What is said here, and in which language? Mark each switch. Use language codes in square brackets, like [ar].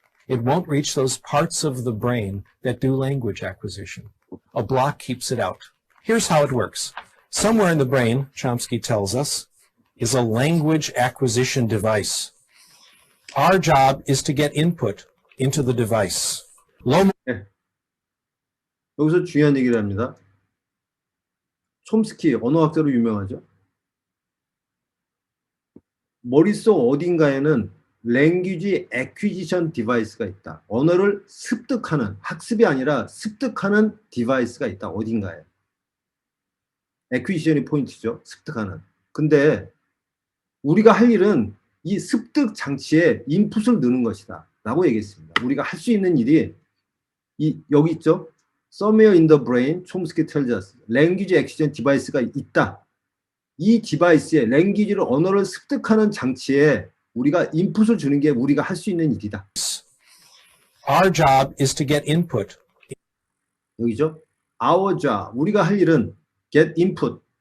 [en] It won't reach those parts of the brain that do language acquisition. A block keeps it out. Here's how it works. Somewhere in the brain, Chomsky tells us, is a language acquisition device. Our job is to get input into the device. [ko] 네. 여기서 중요한 얘기를 합니다. 촘스키, 언어학자로 유명하죠. 머릿속 어딘가에는 랭귀지 애퀴지션 디바이스가 있다. 언어를 습득하는, 학습이 아니라 습득하는 디바이스가 있다. 어딘가에. 애퀴지션이 포인트죠. 습득하는. 근데 우리가 할 일은 이 습득 장치에 인풋을 넣는 것이다. 라고 얘기했습니다. 우리가 할 수 있는 일이 여기 있죠. [en] Somewhere in the brain, 촘스키 tells us. [ko] 랭귀지 애퀴지션 디바이스가 있다. 이 디바이스에 랭귀지를 언어를 습득하는 장치에 우리가 인풋을 주는 게 우리가 할 수 있는 일이다. [en] Our job is to get input. [ko] 여기죠. [en] Our job. [ko] 우리가 할 일은 [en] get input.